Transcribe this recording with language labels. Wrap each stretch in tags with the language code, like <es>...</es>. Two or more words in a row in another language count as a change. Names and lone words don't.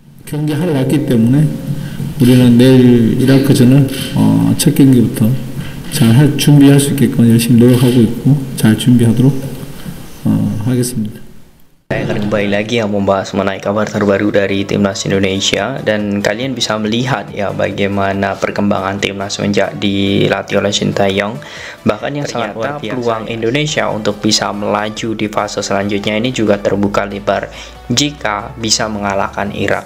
<ko>경기할 났기 때문에 우리는 내일 이라크전을 첫 경기부터 잘 준비할 수 있게끔 열심히 노력하고 있고 잘 준비하도록 하겠습니다.</ko> <id>Saya akan kembali lagi yang membahas mengenai kabar terbaru dari Timnas Indonesia, dan kalian bisa melihat ya bagaimana perkembangan Timnas sejak dilatih oleh Sintayong. Bahkan yang sangat luar biasa, peluang Indonesia untuk bisa melaju di fase selanjutnya ini juga terbuka lebar jika bisa mengalahkan Irak.</id>